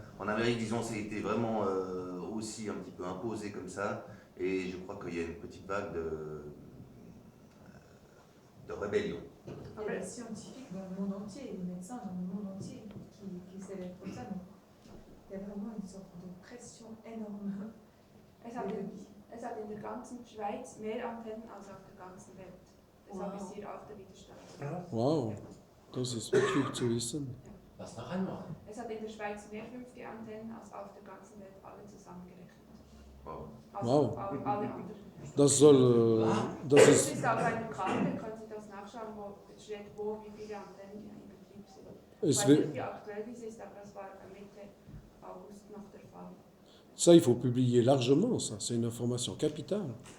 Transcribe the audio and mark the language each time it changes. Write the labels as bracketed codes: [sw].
[fr] En Amérique, disons, c'était vraiment aussi un petit peu imposé comme ça. Et je crois qu'il y a une petite vague de rébellion. Il y a des scientifiques dans le monde entier, des médecins dans le monde entier qui s'élèvent pour ça. Donc, il y a vraiment une sorte de pression énorme. [de] Es hat in der ganzen Schweiz mehr Antennen als auf der ganzen Welt. Deshalb ist hier auch der Widerstand. Wow, das ist wichtig zu wissen. Was noch einmal? Es hat in der Schweiz mehr 5G-Antennen als auf der ganzen Welt alle zusammengerechnet. Wow. Also alle anderen. Das soll... Das ist auf einer Karte, können Sie das nachschauen, wo steht, wie viele Antennen in Betrieb sind. Ich weiß nicht, wie aktuell dies ist, aber das war Mitte August noch der Fall. [fr] Ça, il faut publier largement, ça. C'est une information capitale.